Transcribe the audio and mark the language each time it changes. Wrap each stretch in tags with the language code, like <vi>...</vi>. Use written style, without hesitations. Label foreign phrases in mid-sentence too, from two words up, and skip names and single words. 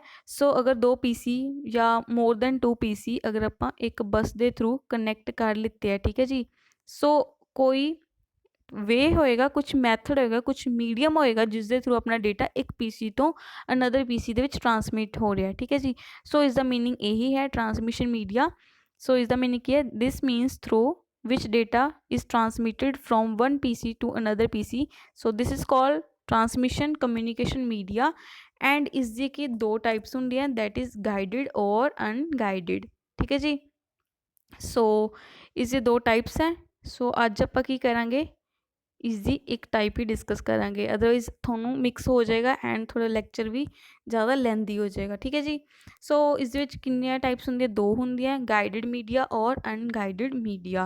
<pa>ਸੋ ਅਗਰ 2 PC ਜਾਂ</pa> <en>more than 2 PC</en> <pa>ਅਗਰ ਆਪਾਂ ਇੱਕ ਬੱਸ ਦੇ ਥਰੂ ਕਨੈਕਟ ਕਰ ਲਿੱਤੇ ਹੈ, ਠੀਕ ਹੈ ਜੀ। ਸੋ ਕੋਈ ਵੇ ਹੋਏਗਾ, ਕੁਛ ਮੈਥਡ ਹੋਏਗਾ, ਕੁਛ ਮੀਡੀਅਮ ਹੋਏਗਾ ਜਿਸ ਦੇ ਥਰੂ ਆਪਣਾ ਡੇਟਾ ਇੱਕ PC ਤੋਂ ਅਨਦਰ PC ਦੇ ਵਿੱਚ ਟਰਾਂਸਮਿਟ ਹੋ ਰਿਹਾ, ਠੀਕ ਹੈ ਜੀ। ਸੋ ਇਸ ਦਾ ਮੀਨਿੰਗ ਇਹੀ ਹੈ</pa> <en>transmission media.</en> <pa>ਸੋ ਇਸ ਦਾ ਮੀਨਿੰਗ ਕੀ ਹੈ,</pa> <en>this means through which data is transmitted from one PC to another PC. So this is called transmission communication media and</en> <pa>ਇਸ ਦੀ ਕੀ 2 ਟਾਈਪਸ ਹੁੰਦੀਆਂ,</pa> <en>that is guided or unguided,</en> <pa>ਠੀਕ ਹੈ ਜੀ। ਸੋ ਇਸ ਦੇ 2 ਟਾਈਪਸ ਹੈ। ਸੋ ਅੱਜ ਆਪਾਂ ਕੀ ਕਰਾਂਗੇ, ਇਸ ਦੀ ਇੱਕ ਟਾਈਪ ਹੀ ਡਿਸਕਸ ਕਰਾਂਗੇ, ਅਦਰਵਾਈਜ਼ ਤੁਹਾਨੂੰ ਮਿਕਸ ਹੋ ਜਾਏਗਾ ਐਂਡ ਥੋੜ੍ਹਾ ਲੈਕਚਰ ਵੀ ਜ਼ਿਆਦਾ ਲੈਂਦੀ ਹੋ ਜਾਏਗਾ, ਠੀਕ ਹੈ ਜੀ। ਸੋ ਇਸ ਦੇ ਵਿੱਚ ਕਿੰਨੀਆਂ ਟਾਈਪਸ ਹੁੰਦੀਆਂ, 2 ਹੁੰਦੀਆਂ,</pa> <en>guided media</en> <pa>ਔਰ</pa> <en>unguided media.</en>